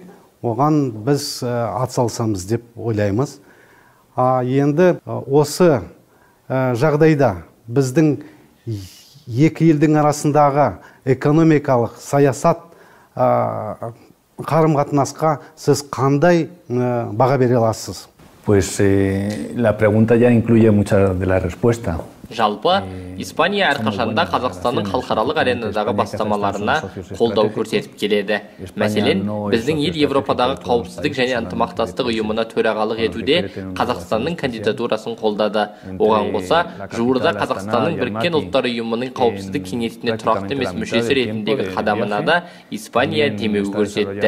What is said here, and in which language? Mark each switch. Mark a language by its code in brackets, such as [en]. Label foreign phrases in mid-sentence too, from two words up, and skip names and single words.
[kk] Оған біз атсалысамыз деп ойлаймыз. Енді осы жағдайда біздің екі елдің арасындағы экономикалық саясат қарым-қатынасқа сіз қандай баға бере аласыз? [es] Pues la pregunta ya incluye mucha de la respuesta. [kk] Жалпы, Испания әрқашанда Қазақстанның халықаралық аренадағы бастамаларына қолдау көрсетіп келеді. Мәселен, біздің ел Европадағы қауіпсіздік және ынтымақтастық ұйымына төрағалық етуде Қазақстанның кандидатурасын қолдады. Оған қоса, жуырда Қазақстанның Біріккен ұлттар ұйымының қауіпсіздік кеңесіне тұрақты емес мүшесі ретіндегі қадамына да Испания демеу көрсетті.